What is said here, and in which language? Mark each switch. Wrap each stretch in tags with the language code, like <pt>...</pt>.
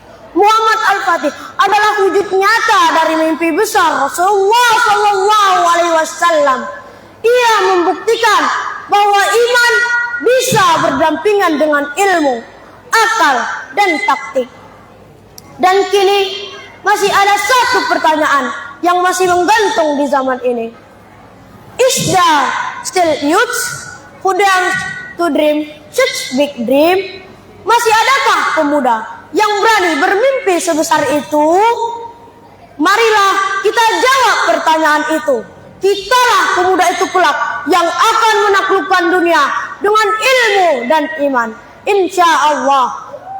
<id>Muhammad Al-Fatih adalah wujud nyata dari mimpi besar Rasulullah SAW. Ia membuktikan bahwa iman bisa berdampingan dengan ilmu, akal, dan taktik. Dan kini masih ada satu pertanyaan yang masih menggantung di zaman ini.</id> <en>Is there still youths who dare to dream such big dream?</en> <id>Masih adakah pemuda yang berani bermimpi sebesar itu? Marilah kita jawab pertanyaan itu. Kitalah pemuda itu kelak yang akan menaklukkan dunia dengan ilmu dan iman, insya Allah.</id>